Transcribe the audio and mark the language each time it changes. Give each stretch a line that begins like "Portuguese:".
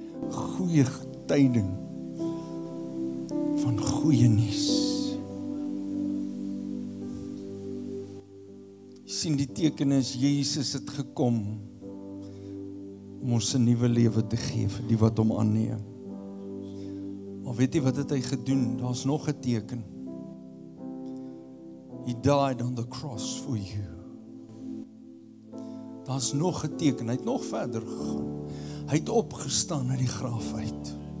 Afrikaans: Goeie tyding van goeie nuus. Sien, die teken is, Jesus het gekom om ons 'n nuwe lewe te gee vir die wat hom aanneem. Maar weet jy wat het hy gedoen? Daar's nog 'n teken.
English: He died on the cross for you.
Afrikaans: Daar's nog 'n teken. Hy het nog verder gegaan. Hy het opgestaan uit die graf uit.